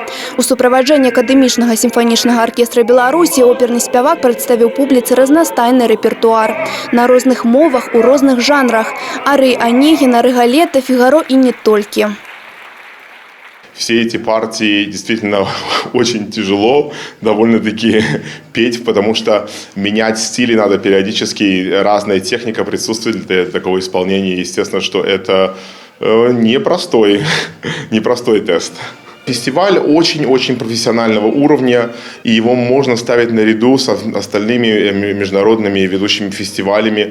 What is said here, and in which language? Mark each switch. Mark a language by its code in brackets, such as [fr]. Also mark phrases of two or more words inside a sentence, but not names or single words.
[be] У суправаджэнні акадэмічнага сімфанічнага аркестра Беларусі оперны спявак прадставіў публіцы разнастайны рэпертуар. На розных мовах, у розных жанрах. Арыі Анегіна, Рыгалета, Фігаро і не толькі. [ru] все эти партии действительно очень тяжело довольно-таки петь, потому что менять стили надо периодически, разная техника присутствует для такого исполнения. Естественно, что это непростой тест. Фестиваль очень-очень профессионального уровня, и его можно ставить наряду с остальными международными ведущими фестивалями.